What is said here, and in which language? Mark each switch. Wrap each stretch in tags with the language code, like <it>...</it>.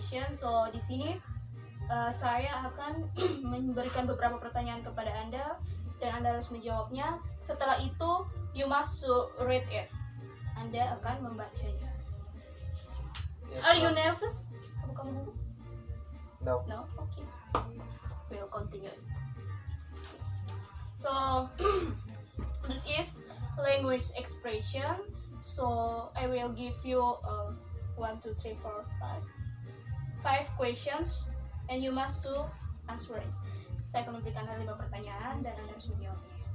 <id>So di sini saya akan memberikan beberapa pertanyaan kepada Anda dan Anda harus menjawabnya. Setelah itu</id> <en>you must read it.</en> <id>Anda akan membacanya.</id> <en>Yes, Are you ma'am. nervous?</en> <id>Kamu gugup?</id> <en>No. No? Okay. We'll continue. So, this is language expression. So, I will give you 1, 2, 3, 4, 5 questions, and you must to answer it.</en> <id>Saya akan memberikan Anda 5 pertanyaan dan Anda harus menjawabnya.</id>